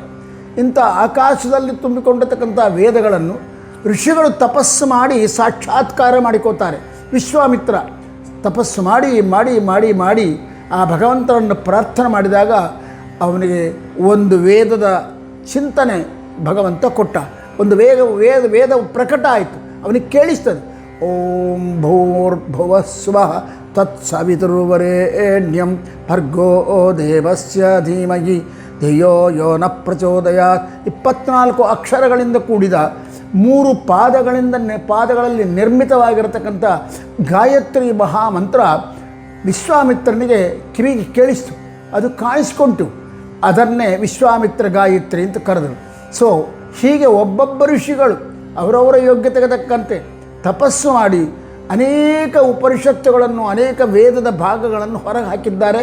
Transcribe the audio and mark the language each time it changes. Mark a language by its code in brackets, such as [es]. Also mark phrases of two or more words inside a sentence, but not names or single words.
[kn] ಇಂಥ ಆಕಾಶದಲ್ಲಿ ತುಂಬಿಕೊಂಡಿರ್ತಕ್ಕಂಥ ವೇದಗಳನ್ನು ಋಷಿಗಳು ತಪಸ್ಸು ಮಾಡಿ ಸಾಕ್ಷಾತ್ಕಾರ ಮಾಡಿಕೋತಾರೆ. ವಿಶ್ವಾಮಿತ್ರ ತಪಸ್ಸು ಮಾಡಿ ಮಾಡಿ ಮಾಡಿ ಮಾಡಿ ಆ ಭಗವಂತನನ್ನು ಪ್ರಾರ್ಥನೆ ಮಾಡಿದಾಗ ಅವನಿಗೆ ಒಂದು ವೇದದ ಚಿಂತನೆ ಭಗವಂತ ಕೊಟ್ಟ. ಒಂದು ವೇದ ಪ್ರಕಟ ಆಯಿತು. ಅವನಿಗೆ ಕೇಳಿಸ್ತದೆ, [sa] ಓಂ ಭೂರ್ಭುವಃ ಸ್ವಃ ತತ್ಸವಿತುರ್ವರೆಣ್ಯಂ ಭರ್ಗೋ ದೇವಸ್ಯ ಧೀಮಹಿ ಧಿಯೋ ಯೋ ನ ಪ್ರಚೋದಯಾತ್. [kn] 24 ಅಕ್ಷರಗಳಿಂದ ಕೂಡಿದ 3 ಪಾದಗಳಲ್ಲಿ ನಿರ್ಮಿತವಾಗಿರತಕ್ಕಂಥ ಗಾಯತ್ರಿ ಮಹಾಮಂತ್ರ ವಿಶ್ವಾಮಿತ್ರನಿಗೆ ಕಿವಿಗೆ ಕೇಳಿಸ್ತು. ಅದು ಕಾಣಿಸ್ಕೊಂತು. ಅದನ್ನೇ ವಿಶ್ವಾಮಿತ್ರ ಗಾಯತ್ರಿ ಅಂತ ಕರೆದರು. ಸೊ ಹೀಗೆ ಒಬ್ಬೊಬ್ಬ ಋಷಿಗಳು ಅವರವರ ಯೋಗ್ಯತೆಗೆ ತಕ್ಕಂತೆ ತಪಸ್ಸು ಮಾಡಿ ಅನೇಕ ಉಪನಿಷತ್ತುಗಳನ್ನು, ಅನೇಕ ವೇದದ ಭಾಗಗಳನ್ನು ಹೊರಗೆ ಹಾಕಿದ್ದಾರೆ.